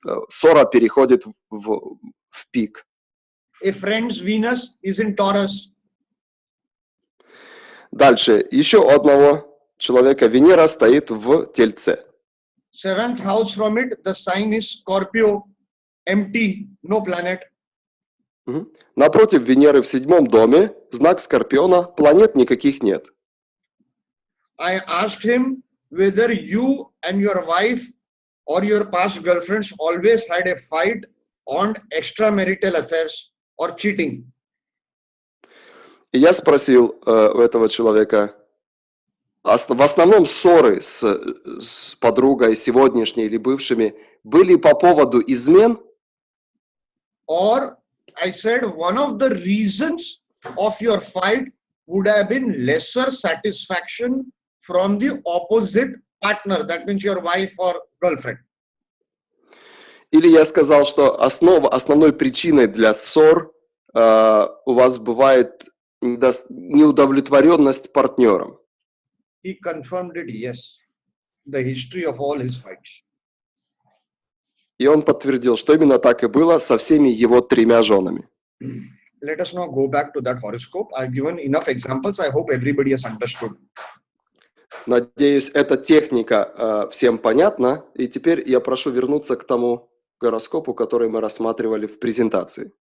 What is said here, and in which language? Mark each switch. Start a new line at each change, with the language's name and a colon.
Russian: Ссора переходит в пик.
English: A friend's Venus is in Taurus.
Russian: Дальше, еще у одного человека Венера стоит в Тельце.
English: Seventh house from it, the sign is Scorpio, empty, no planet.
Russian: Напротив Венеры в 7-м доме, знак Скорпиона, планет никаких нет.
English: I asked him whether you and your wife or your past girlfriends always had a fight on extramarital affairs or cheating.
Russian: И я спросил у этого человека, в основном ссоры с подругой сегодняшней или бывшими были по поводу измен?
English: Or I said one of the reasons of your fight would have been lesser satisfaction from the opposite partner, that means your wife or girlfriend.
Russian: Или я сказал, что основной причиной для ссор у вас бывает неудовлетворенность партнером.
English: He confirmed it, yes. The history of all his fights.
Russian: И он подтвердил, что именно так и было со всеми его 3 женами.
English: Let us now go back to that horoscope. I've given enough examples. I hope everybody has understood.
Russian: Надеюсь, эта техника всем понятна. И теперь я прошу вернуться к тому гороскопу, который мы рассматривали в презентации.